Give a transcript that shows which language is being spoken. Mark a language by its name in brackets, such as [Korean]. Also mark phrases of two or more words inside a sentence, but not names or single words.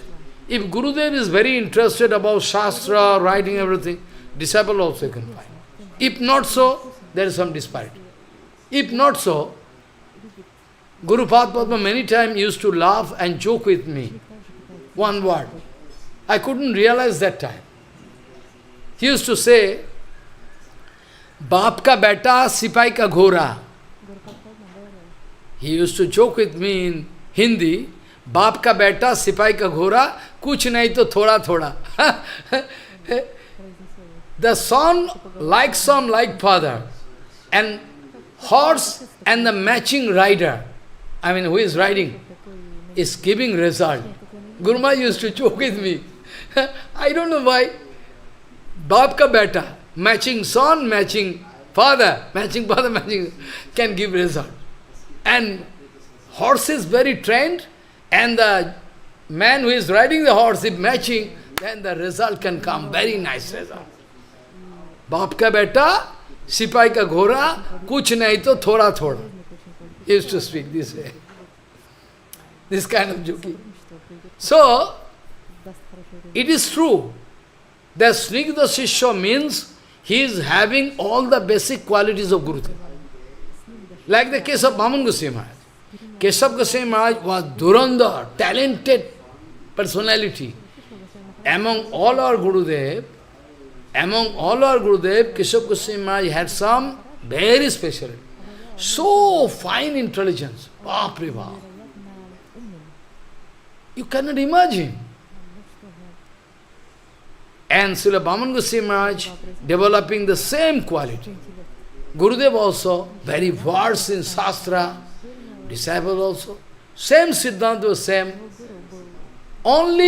[English] If Gurudev is very interested about Shastra, writing everything, disciple also can find. If not so, there is some disparity. If not so, Guru Padma many times used to laugh and joke with me. One word. I couldn't realize that time. He used to say, [Hindi] बाप का बेटा, सिपाही का घोड़ा. [English] He used to joke with me in Hindi, [Hindi] बाप का बेटा, सिपाही का घोड़ा, कुछ नहीं तो थोड़ा थोड़ा. [English] The son like father, and horse and the matching rider, who is riding, is giving result. Guru Maharaj used to joke with me. I don't know why. [Hindi] बाप का बेटा, [English] matching son, matching father, can give result. And horse is very trained, and the man who is riding the horse is matching, then the result can come, very nice result. [Hindi] बाप का बेटा, सिपाही का घोड़ा, कुछ नहीं तो थोड़ा थोड़ा. [English] He used to speak this way. This kind of joking. So, it is true that [Sanskrit] स्निग्ध शिष्य [English] means he is having all the basic qualities of Gurudev. Like the case of Bhagavan Goswami Maharaj. Keshav Goswami Maharaj was Durandar, talented personality. Among all our Gurudev, Keshav Goswami Maharaj had some very special, so fine intelligence. [Hindi] बाप रे बाप. [English] You cannot imagine. And Srila Bhagavan Goswami Maharaj developing the same quality. Gurudev also, very versed in Shastra, disciples also. Same Siddhanta was same.